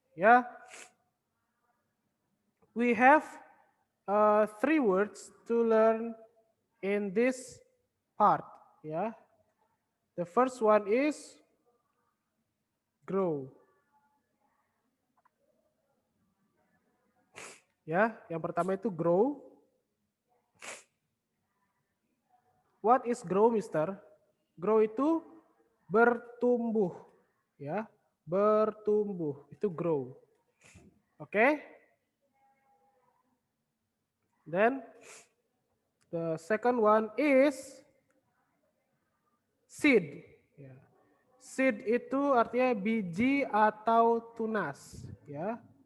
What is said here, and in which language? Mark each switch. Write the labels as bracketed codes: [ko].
[en] Yeah, we have 3 words to learn in this part. Yeah, the first one is grow. [id] Ya, yang pertama itu grow. [en] What is grow, Mister? [id] Grow itu bertumbuh, ya, bertumbuh itu grow. Oke? [en] Then the second one is seed. Ya. [id] Seed itu artinya biji atau tunas, ya.